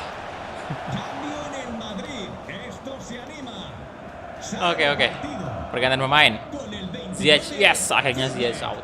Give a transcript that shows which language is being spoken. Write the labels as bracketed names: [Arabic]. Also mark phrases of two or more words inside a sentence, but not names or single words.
[Spanish] Cambio en el Madrid. Esto se anima. [Indonesian] Oke. Pergantian pemain. [Spanish] Con el 29, [Indonesian] Ziyech, yes, akhirnya Ziyech out.